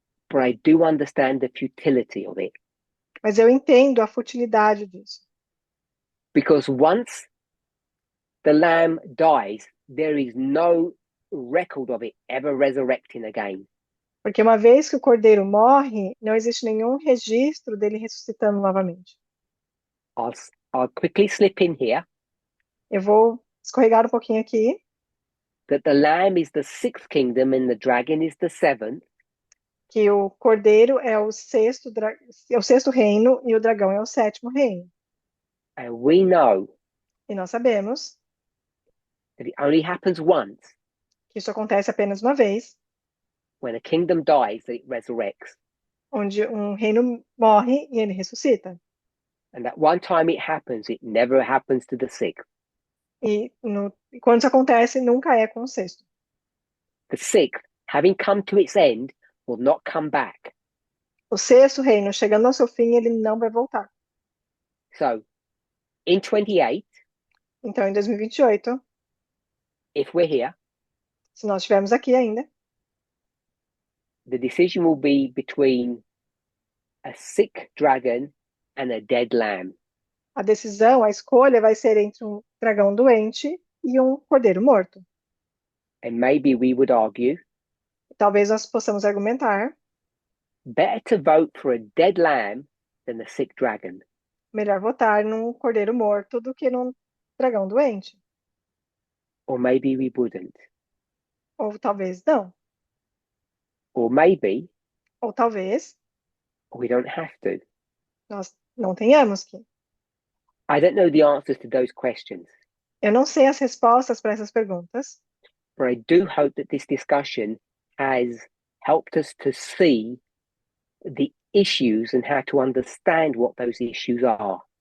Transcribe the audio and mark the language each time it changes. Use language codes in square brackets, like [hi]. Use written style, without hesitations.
[en] But I do understand the futility of it. [pt] Mas eu entendo a futilidade disso. [en] Because once the lamb dies, there is no record of it ever resurrecting again. [pt] Porque uma vez que o cordeiro morre, não existe nenhum registro dele ressuscitando novamente. [en] I'll quickly slip in here [pt] Eu vou escorregar um pouquinho aqui, [en] that the lamb is the sixth kingdom and the dragon is the seventh. [pt] que o cordeiro é o sexto reino e o dragão é o sétimo reino. [en] And we know [pt] E nós sabemos [en] that it only happens once [pt] que isso acontece apenas uma vez, [en] when a kingdom dies that it resurrects. [pt] onde um reino morre e ele ressuscita. [en] And that one time it happens, it never happens to the sixth. [pt] E quando isso acontece, nunca é com o sexto. [en] The sixth, having come to its end, will not come back. [pt] O sexto reino, chegando ao seu fim, ele não vai voltar. [en] So, in 28, [pt] Então, em 2028, [en] if we're here, [pt] se nós estivermos aqui ainda, [en] the decision will be between a sick dragon and a dead lamb. [pt] a decisão, a escolha vai ser entre um dragão doente e um cordeiro morto. [en] And maybe we would argue, [pt] Talvez nós possamos argumentar, [en] better to vote for a dead lamb than a sick dragon. [pt] melhor votar num cordeiro morto do que num dragão doente. [en] Or maybe we wouldn't. [pt] Ou talvez não. [en] Or maybe [pt] Ou talvez [en] we don't have to. [pt] nós não tenhamos que. [en] I don't know the answers to those questions, [pt] Eu não sei as respostas para essas perguntas, [en] but I do hope that this discussion has helped us to see the issues and how to understand what those issues are.